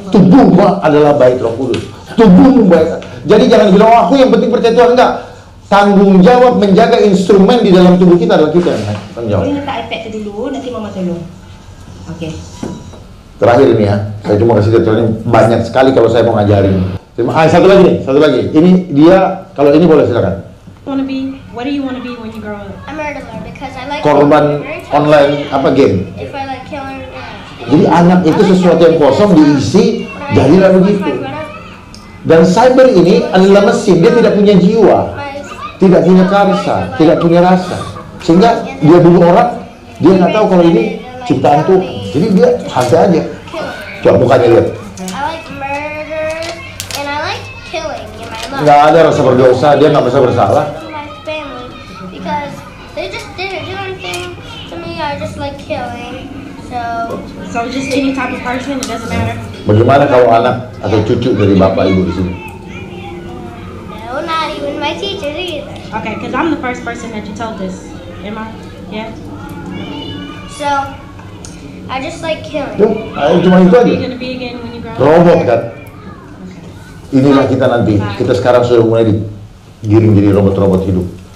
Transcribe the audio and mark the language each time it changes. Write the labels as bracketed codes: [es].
[id] Tubuhmu adalah bait Roh Kudus. Tubuhmu bait. Jadi jangan bilang, oh, aku yang penting percaya Tuhan. Enggak. Tanggung jawab menjaga instrumen di dalam tubuh kita adalah kita yang tanggung jawab. Boleh letak iPad tu dulu, nanti mama tolong. Oke. Terakhir ini ya, saya cuma kasih tutorial ini banyak sekali kalau saya mau ngajarin. Satu lagi. Ini dia, kalau ini boleh silakan. [en] What do you want to be when you grow up? A murderer because I like [id] Korban [en] very tough. [id] online apa game. [en] If I like killing, [id] Jadi anak itu sesuatu yang kosong diisi, jadilah begitu. Dan cyber ini adalah mesin, dia tidak punya jiwa, tidak punya karsa, tidak punya rasa, sehingga dia bunuh orang, dia nggak tahu kalau ini ciptaan Tuhan. Jadi dia santai aja. Coba mukanya lihat. [en] I like murder and I like killing in my life. [id] Nggak ada rasa berdosa, dia nggak merasa bersalah. [en] To my family because they just didn't do anything to me. I just like killing. So So just any type of person, it doesn't matter. [id] Bagaimana kalau anak atau cucu dari bapak ibu di sini? [en] no, not even my teachers either. Okay, because I'm the first person that you told this. Am I? Yeah. So I just like killing. [id] Ya, cuma itu [en] What are [id] aja. [en] you gonna be again when you grow up? [id] Robot kan. Inilah kita nanti. Kita sekarang sudah mulai digiring jadi robot-robot hidup.